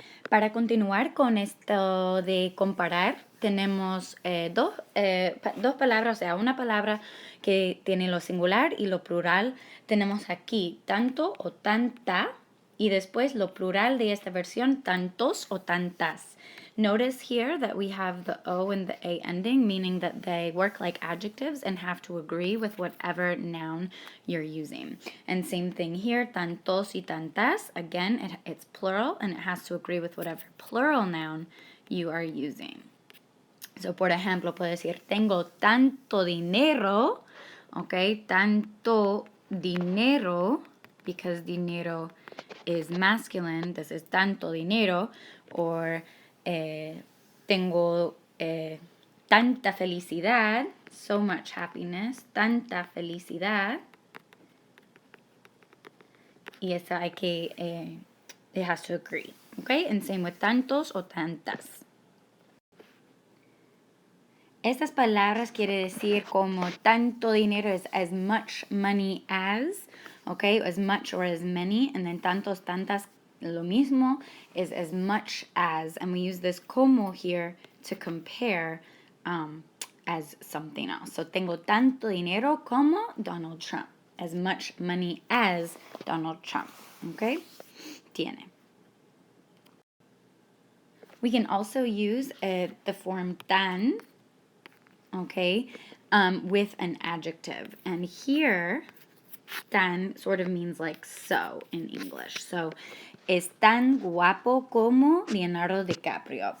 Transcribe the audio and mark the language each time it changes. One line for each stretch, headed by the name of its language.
Spanish: Para continuar con esto de comparar, tenemos dos palabras, o sea, una palabra que tiene lo singular y lo plural. Tenemos aquí tanto o tanta y después lo plural de esta versión, tantos o tantas.
English: Notice here that we have the O and the A ending, meaning that they work like adjectives and have to agree with whatever noun you're using. And same thing here, tantos y tantas. Again, it's plural and it has to agree with whatever plural noun you are using.
Spanish: So, por ejemplo, puedo decir, tengo tanto dinero, okay, tanto dinero,
English: because dinero is masculine, this is
Spanish: tanto dinero, or tengo tanta felicidad,
English: so much happiness,
Spanish: tanta felicidad. Y eso hay que,
English: it has to agree, okay? And same with tantos o tantas.
Spanish: Estas palabras quiere decir como tanto dinero
English: is as much money as,
Spanish: okay?
English: As much or as many, and then tantos, tantas, lo mismo, is as much as, and we use this como here to compare as something else.
Spanish: So, tengo tanto dinero como Donald Trump.
English: As much money as Donald Trump, okay? Tiene. We can also use the form tan, okay, with an adjective. And here, tan sort of means like so in English.
Spanish: So, es tan guapo como Leonardo DiCaprio.